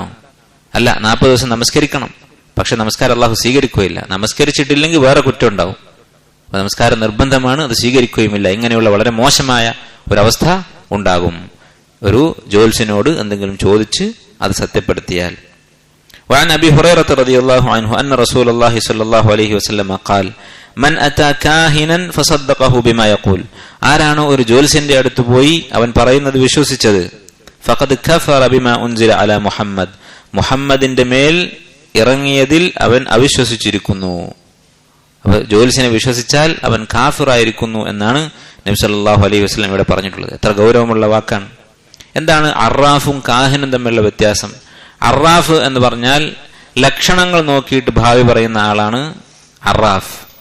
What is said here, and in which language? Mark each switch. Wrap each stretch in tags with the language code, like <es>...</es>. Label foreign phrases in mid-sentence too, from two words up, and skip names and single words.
<ml>അല്ല, 40 ദിവസം നമസ്കരിക്കണം, പക്ഷെ നമസ്കാരം അള്ളാഹു സ്വീകരിക്കുകയില്ല. നമസ്കരിച്ചിട്ടില്ലെങ്കിൽ വേറെ കുറ്റം ഉണ്ടാവും. നമസ്കാരം നിർബന്ധമാണ്, അത് സ്വീകരിക്കുകയുമില്ല. ഇങ്ങനെയുള്ള വളരെ മോശമായ ഒരവസ്ഥ ഉണ്ടാകും ഒരു ജ്യോത്സ്യനോട് എന്തെങ്കിലും ചോദിച്ച് അത് സത്യപ്പെടുത്തിയാൽ.</ml> <ar>وعن أبي هريرة رضي الله عنه أن رسول الله صلى الله عليه وسلم قال من أتى كاهنا فصدقه بما يقول</ar> <ml>ആരാണോ ഒരു ജ്യോത്സ്യന്റെ അടുത്ത് പോയി അവൻ പറയുന്നത് വിശ്വസിച്ചത്</ml> <ar>فقد كفر بما أنزل على محمد</ar> <ml>മുഹമ്മദിന്റെ മേൽ ഇറങ്ങിയതിൽ അവൻ അവിശ്വസിച്ചിരിക്കുന്നു. അപ്പൊ ജ്യോത്സ്യനെ വിശ്വസിച്ചാൽ അവൻ കാഫിറായിരിക്കുന്നു എന്നാണ് നബി</ml> <ar>صلى الله عليه وسلم</ar> <ml>ഇവിടെ പറഞ്ഞിട്ടുള്ളത്. എത്ര ഗൗരവമുള്ള വാക്കാണ്. എന്താണ് അറാഫും കാഹിനും തമ്മിലുള്ള വ്യത്യാസം? അറാഫ് എന്ന് പറഞ്ഞാൽ ലക്ഷണങ്ങൾ നോക്കിയിട്ട് ഭാവി പറയുന്ന ആളാണ് അറാഫ്.</ml>